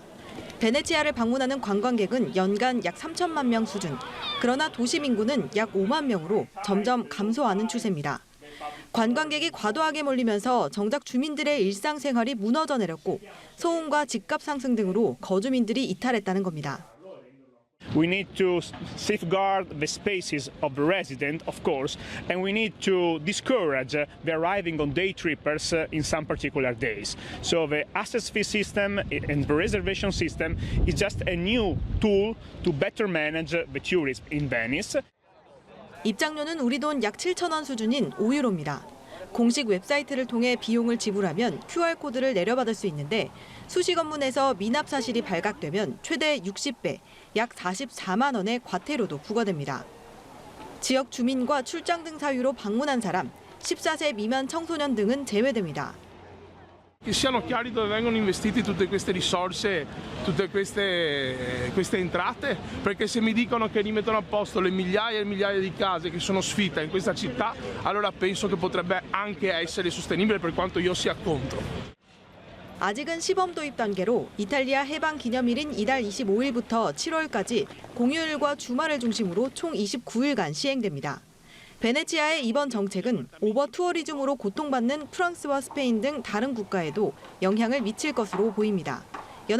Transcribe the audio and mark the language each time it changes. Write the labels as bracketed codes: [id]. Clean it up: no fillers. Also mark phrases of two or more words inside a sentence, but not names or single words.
[ko] 베네치아를 방문하는 관광객은 연간 약 3천만 명 수준. 그러나 도심 인구는 약 5만 명으로 점점 감소하는 추세입니다. 관광객이 과도하게 몰리면서 정작 주민들의 일상생활이 무너져 내렸고 소음과 집값 상승 등으로 거주민들이 이탈했다는 겁니다. [en] We need to safeguard the spaces of the resident, of course, and we need to discourage the arriving on day trippers in some particular days. So the access fee system and the reservation system is just a new tool to better manage the tourism in Venice. [ko] 입장료는 우리 돈 약 7,000원 수준인 5유로입니다. 공식 웹사이트를 통해 비용을 지불하면 QR코드를 내려받을 수 있는데 수식 업무에서 미납 사실이 발각되면 최대 60배, 약 44만 원의 과태료도 부과됩니다. 지역 주민과 출장 등 사유로 방문한 사람, 14세 미만 청소년 등은 제외됩니다. [it] Che siano chiari dove vengono investite tutte queste risorse, tutte queste entrate, perché se mi dicono che rimettono a posto le migliaia e migliaia di case che sono sfitte in questa città, allora penso che potrebbe anche essere sostenibile per quanto io sia contro. [ko] 아직은 시범 도입 단계로 이탈리아 해방 기념일인 이달 25일부터 7월까지 공휴일과 주말을 중심으로 총 29일간 시행됩니다. 베네치아의 이번 정책은 오버 투어리즘으로 고통받는 프랑스와 스페인 등 다른 국가에도 영향을 미칠 것으로 보입니다.